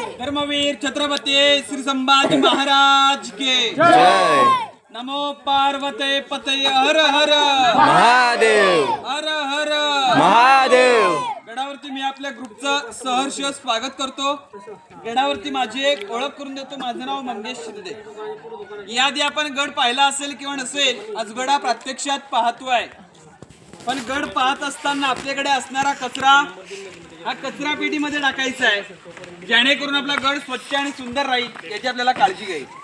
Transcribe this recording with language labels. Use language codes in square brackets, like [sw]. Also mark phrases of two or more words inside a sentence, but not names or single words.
[mr] धर्मवीर छत्रपती श्री संभाजी महाराज के जय नमो पार्वते पते हर हर महादेव हर हर महादेव। गडावरती मी आपल्या ग्रुपचं सहर्ष स्वागत करतो। गडावरती माझी एक ओळख करून देतो। माझं नाव मंगेश शिंदे। याआधी आपण गड पाहिला असेल किंवा नसेल, आज गडा प्रत्यक्षात पाहतोय। पण गड पाहत असताना आपल्याकडे असणारा कचरा हा कचरा पेटीमध्ये टाकायचा आहे, जेणेकरून आपला गड स्वच्छ आणि सुंदर राहील याची आपल्याला काळजी घ्यायची।